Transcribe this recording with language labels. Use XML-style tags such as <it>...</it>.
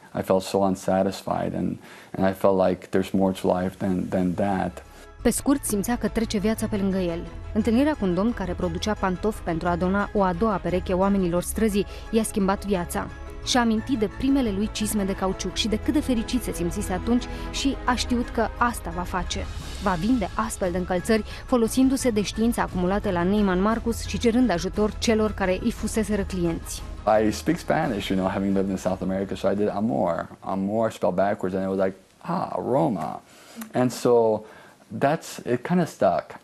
<en>I felt so unsatisfied, and I felt like there's more to life than that.</en> <ro>Pe scurt, simțea că trece viața pe lângă el. Întâlnirea cu un domn care producea pantofi pentru a dona o a doua pereche oamenilor străzii i-a schimbat viața. Și-a amintit de primele lui cizme de cauciuc și de cât de fericit se simțise atunci și a știut că asta va face. Va vinde astfel de încălțări folosindu-se de știința acumulată la Neiman Marcus și cerând ajutor celor care îi fuseseră clienți.</ro> <en>I speak Spanish, having lived in South America, so I did amor. Amor spelled backwards, and it was like, Roma. And so it kind of stuck.</en>